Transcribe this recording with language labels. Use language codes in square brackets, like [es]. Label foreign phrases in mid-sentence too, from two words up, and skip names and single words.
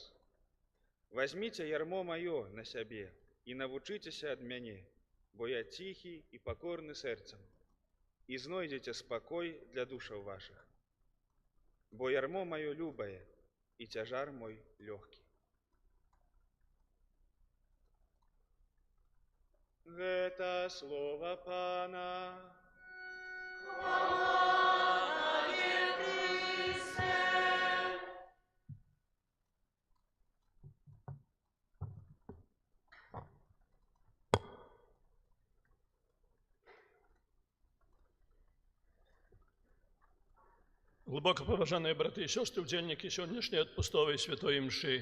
[be] Вазьміце ярмо маё на сябе і навучыцеся ад мяне, бо я ціхі і пакорны сэрцам, і знойдзеце спакой для душаў вашых. Бо ярмо маё любае, і цяжар мой лёгкі». Гэта слова Пана. [uk] Слава Тебе, Христе. Глибоко поважані брати і сестри, удзельники сьогоднішньої відпустової святої мши.